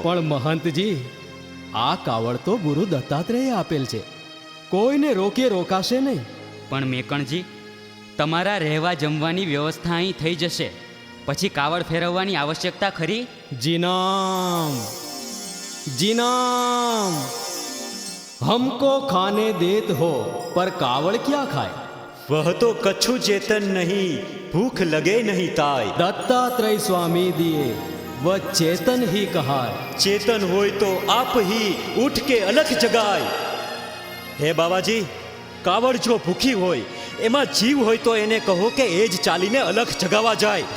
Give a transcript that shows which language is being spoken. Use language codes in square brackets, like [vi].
[gu] પણ મહંતજી, આ કાવડ તો ગુરુ દત્તાત્રેયે આપેલ છે, કોઈને રોકીએ રોકાશે નહીં. પણ મેકણજી, તમારા રહેવા જમવાની વ્યવસ્થા અહીં થઈ જશે, પછી કાવડ ફેરવવાની આવશ્યકતા ખરી? [hi] जी नाम, जी नाम. हमको खाने देत हो पर कावड़ क्या खाए. वह तो कछु चेतन नहीं, भूख लगे नहीं ताय. दत्तात्रेय स्वामी दिए वह चेतन ही कहाय. चेतन હોય તો આપ ही ઉઠ કે અલખ જગાય. [gu] હે બાવાજી, કાવડ જો ભૂખી હોય, એમાં જીવ હોય તો એને કહો કે એ જ ચાલીને અલખ જગાવા જાય.